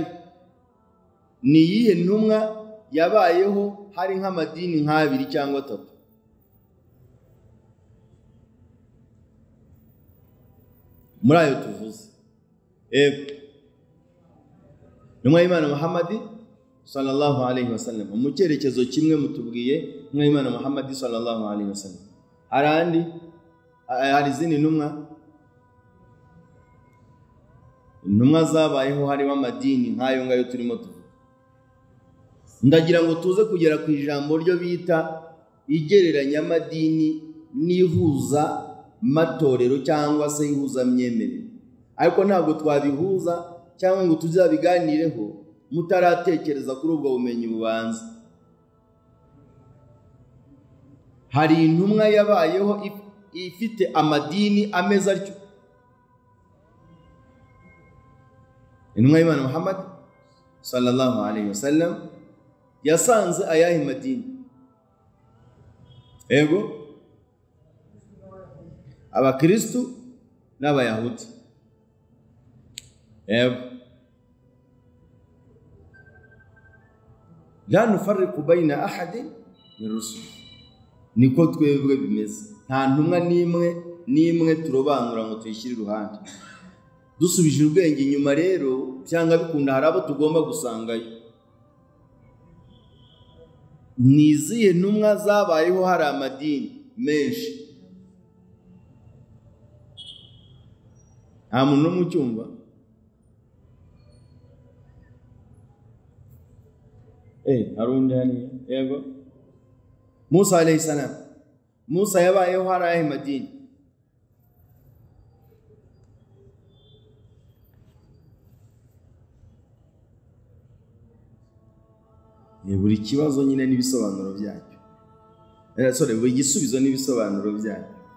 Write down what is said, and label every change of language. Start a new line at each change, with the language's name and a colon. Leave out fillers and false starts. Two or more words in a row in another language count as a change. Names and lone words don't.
Kinyarwanda: Ni iyihe ntumwa yabayeho hari nk'amadini nk'abiri cyangwa atatu? Muri ayo tuvuze, intumwa y'Imana Muhammad
Arabic: صلى الله عليه وسلم.
Kinyarwanda: Mu cyerekezo kimwe mutubwiye intumwa y'Imana Muhammad
Arabic: صلى الله عليه وسلم.
Kinyarwanda: Hari izindi intumwa zabayeho hariho amadini nk'ayo ngayo turimo tuvuga. Ndagira ngo tuze kugera ku ijambo ryo bita igereranya amadini n'ihuza matorero cyangwa se ihuza myemerere, ariko ntabwo twabihuza cyangwa ngo tuzabiganireho mutaratekereza kuri ubwo bumenyi bubanza. Hari intumwa yabayeho ifite amadini ameza atyo. Intumwa y'Imana Muhammad
Arabic: صلى الله عليه وسلم
Kinyarwanda: yasanze ayahe madini? Ego, Abakristu n'Abayahudi. Ego,
Arabic: لا نفرق بين أحد من رسل.
Kinyarwanda: Niko twebwe bimeze. Nta ntumwa n'imwe turobanura ngo tuyishyire iruhande. dusubije ubwenge inyuma rero cyangwa bikunda hari abo tugomba gusangayo. Niziye ntumwa zabayeho hari amadini menshi? Nta muntu n'umwe ucyumva? Hari undi hariya? Yego. Musa
Arabic: عليه السلام.
Kinyarwanda: Musa yabayeho hari ayahe madini? Buri kibazo nyine n'ibisobanuro byacyo. Buri gisubizo n'ibisobanuro byacyo.